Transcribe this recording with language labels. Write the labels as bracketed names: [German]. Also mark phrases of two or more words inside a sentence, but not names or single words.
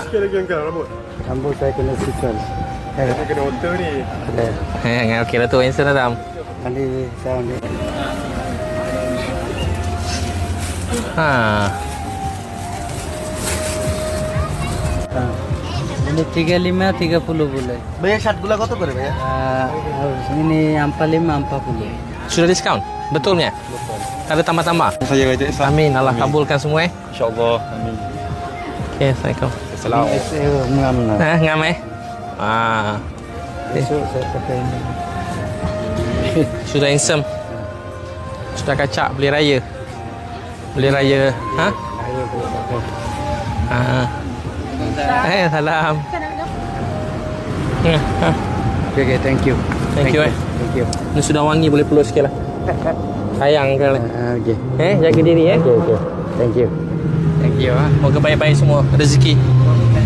[Malay] Rambut saya kena sikal. Saya kena hotel ni. Okey lah tu handsome lah. Nanti saya ambil. Ini 35 30 boleh. [Bangla] ভাইয়া শার্ট গুলা কত করে ভাইয়া? [Malay] Ini 45 40. Sudah diskaun? Betulnya? Ada tambah-tambah? Saya kata Amin. Allah kabulkan semua insyaallah. Amin. Okey, Assalamualaikum. Assalamualaikum. Ngam Besok saya pakai ini. Sudah handsome. Sudah kacak beli raya. Beli raya. Ayo boleh pakai. Salam. [English] Okay, thank you. Thank you. Thank you. [Malay] Ini sudah wangi, boleh peluk sikit lah. Sayang kan. Okay. Jaga diri [English] Okay. Thank you. [Malay] Moga baik-baik semua rezeki.